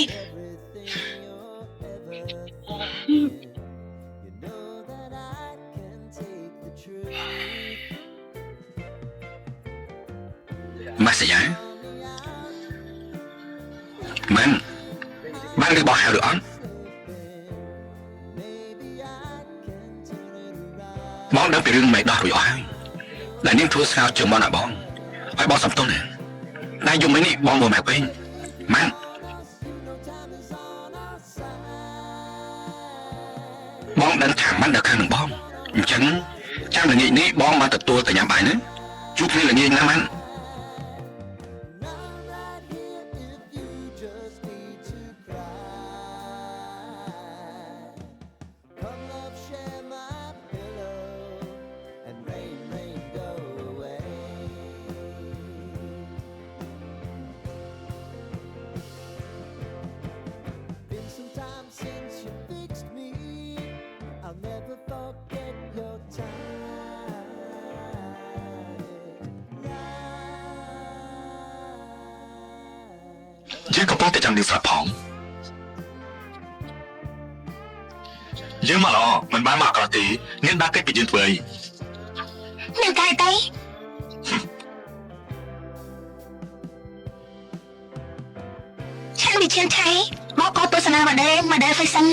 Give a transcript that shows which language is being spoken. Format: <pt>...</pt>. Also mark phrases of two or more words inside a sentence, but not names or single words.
<km>ម៉ាស៊ីយ៉ាមិនបានឬបោះហៅឬអត់បងដឹងពីរឿងមេដោះរួចអស់ហើយដែលនាងធ្វើស្ងោជើងមាន់ឲ្យបងឲ្យបងសំទោសណាតែយំនេះបងមើលមកវិញម៉ាក់ បងដឹងថាមិននៅខាងនឹងបងអញ្ចឹងចាំល្ងាចនេះបងមកទទួលទៅញ៉ាំបាយណាជួបគ្នាល្ងាចណាម៉ាក់</km> <en>Come love, share my pillow, and rain, rain, go away. Been some time since you fixed me. I'll never forget your time.</en> <km>យើងកំពុងតែចាំនាងស្រាប់ផងយើងមកល្អមិនបានមកអក្រក់ទេនាងដាក់កិច្ចពីយើងធ្វើអី នឹងកាយទេឆានវិជាថៃមកក៏ទស្សនាមកដែរហ្វេសិន</km>